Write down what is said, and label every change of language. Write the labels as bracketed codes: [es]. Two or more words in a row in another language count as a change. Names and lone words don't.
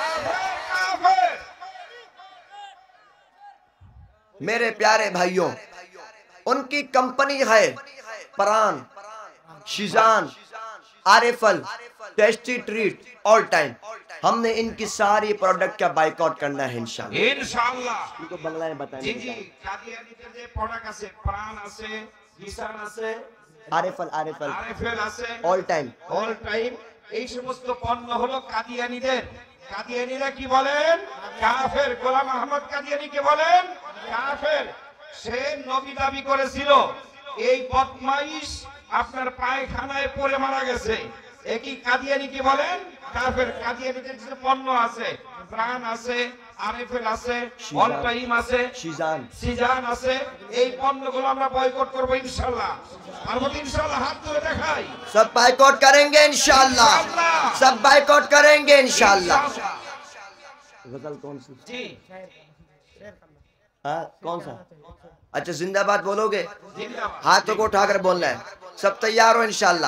[ur] میرے پیارے بھائیوں، ان کی کمپنی ہے پران، شیزان، آریفل، ٹیسٹی ٹریٹ، آل ٹائم۔ ہم نے ان کی ساری پروڈکٹ کا بائیکاٹ کرنا ہے انشاءاللہ۔ ان کو بنگلہ میں بتائیں گے۔ آریفل آل ٹائم [bn] এই সমস্ত পণ্য হলো কাদিয়ানীদের। কাদিয়ানীরা কি বলেন? কাফের। গোলাম আহমদ কাদিয়ানীকে বলেন কাফের। সে নবী দাবি করেছিল, এই বদমাইশ আপনার পায়খানায় পড়ে মারা গেছে। একই কাদিয়ানী কি বলেন? কাফের। কাদিয়ানীদের যে পণ্য আছে, প্রাণ আছে, আরেফেল আছে, অল টাইম আছে, সিজান আছে, এই পণ্যগুলো আমরা বয়কট করব ইনশাআল্লাহ। আর ইনশাআল্লাহ হাত তুলে দেখাই, [ur] سب بائیکاٹ کریں گے انشاءاللہ، سب بائیکاٹ کریں گے انشاءاللہ۔ غزل کون سی؟ جی ہاں کون سا؟ اچھا زندہ باد بولو گے؟ ہاتھوں کو اٹھا کر بولنا ہے۔ سب تیار ہو انشاءاللہ؟